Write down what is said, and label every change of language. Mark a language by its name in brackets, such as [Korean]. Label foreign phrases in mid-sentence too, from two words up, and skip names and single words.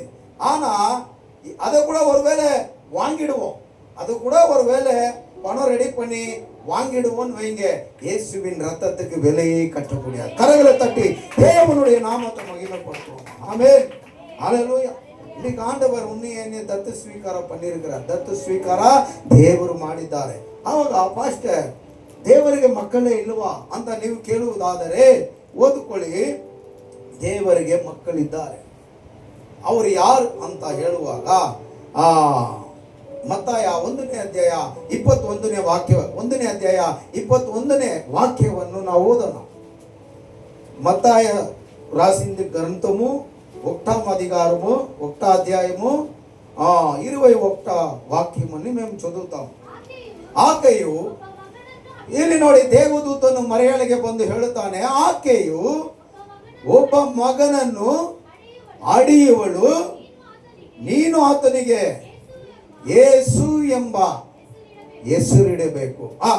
[Tamil] ஆனா அதை கூட ஒருவேளை வாங்கிடுவோம், அது கூட ஒருவேளை பணம் ரெடி பண்ணி வாங்கிடுவோம் வைங்க, இயேசுவின் ரத்தத்துக்கு விலையை கட்ட முடியாது. கரங்களை தட்டி தேவனுடைய நாமத்தை மகிமைப்படுத்துவோம். ஆமென். ஹல்லேலூயா. இன்னைக்கு ஆண்டவர் உன்னையே [Kannada] ದತ್ತು ಸ್ವೀಕಾರ [Tamil] பண்ணிருக்கிறார். [Kannada] ದತ್ತು ಸ್ವೀಕಾರ ದೇವರು ಮಾಡಿದ್ದಾರೆ. ಆವಾಗ ಪಾಸ್ಟರ್ ದೇವರಿಗೆ ಮಕ್ಕಳೇ ಇಲ್ವಾ ಅಂತ ನೀವು ಕೇಳುವುದಾದರೆ ಓದಿಕೊಳ್ಳಿ. ದೇವರಿಗೆ ಮಕ್ಕಳಿದ್ದಾರೆ. ಅವರು ಯಾರು ಅಂತ ಹೇಳುವಾಗ ಮತ್ತಾಯ 1ನೇ ಅಧ್ಯಾಯ 21ನೇ ವಾಕ್ಯ, 1ನೇ ಅಧ್ಯಾಯ 21ನೇ వాక్యವನ್ನು ನಾವು ಓದೋಣ. [Telugu] మత్తాయ రాసింది గ్రంథము 1వ అధికారము 1వ అధ్యాయము 21వ వాక్యమని మేము చదువుతాం. [Kannada] ಆಕೆಯು ಇಲ್ಲಿ ನೋಡಿ, ದೇವದೂತನು ಮರಿಯಳಿಗೆ ಬಂದು ಹೇಳುತ್ತಾನೆ, ಆಕೆಯು ಒಬ್ಬ ಮಗನನ್ನು ಹಡೆಯುವಳು, ನೀನು ಆತನಿಗೆ ಯೇಸು ಎಂಬ ಹೆಸರಿಡಬೇಕು.